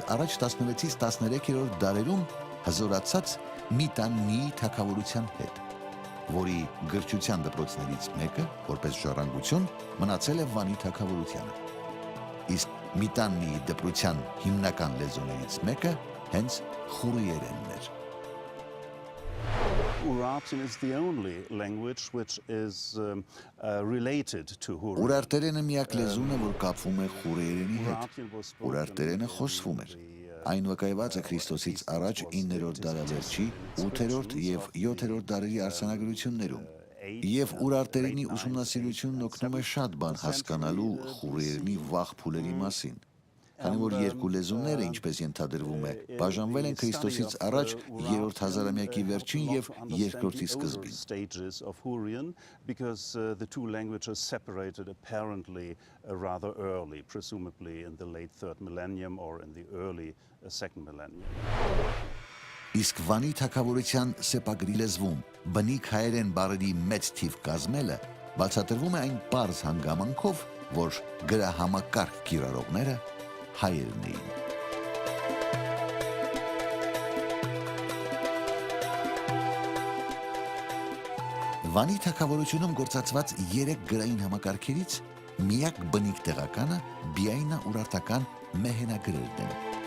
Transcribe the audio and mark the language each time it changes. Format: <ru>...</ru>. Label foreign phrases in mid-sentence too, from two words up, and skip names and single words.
<hy>առաջ 16-ից 13-րդ դարերում հզորացած Միտաննիի թագավորության հետ, որի գրչության դպրոցներից մեկը, որպես ժառանգություն, մնացել է Վանի թագավորությանը։ Իսկ Միտաննիի դպրության հիմնական լեզուներից մեկը հենց խուրիերենն էր։</hy> <en>Urartian is the only language which is related to Hurrian.</en> <hy>Ուրարտերենը միակ լեզուն է, որ կապվում է խուրերենի հետ։ Ուրարտերենը խոսվում էր։ Այն վկայված է Քրիստոսից առաջ 9-րդ դարավերջի, 8-րդ եւ 7-րդ դարերի արձանագրություններում։ Եվ ուրարտերենի ուսումնասիրությունն օգնում է շատ բան հասկանալու խուրերենի վաղ փուլերի մասին։ Քանի որ երկու լեզուները, ինչպես ենթադրվում է, բաժանվել են Քրիստոսից առաջ 3-րդ հազարամյակի վերջին եւ երկրորդի սկզբին։</hy> <en>Because the two languages separated apparently rather early, presumably in the late 3rd millennium or in the early 2nd millennium.</en> <hy>Իսկ Վանի թագավորության սեպագրի լեզվում բնիկ հայերեն բառերի մեծ թիվ կազմելը բացատրվում է այն պարզ հանգամանքով, որ գրահամակարգ կիրառողները հայերն էին։ Վանի թագավորությունում գործածված 3 գրային համակարգերից միակ բնիկ տեղականը բիայնաուրարտական մեհենագրերն են։</hy>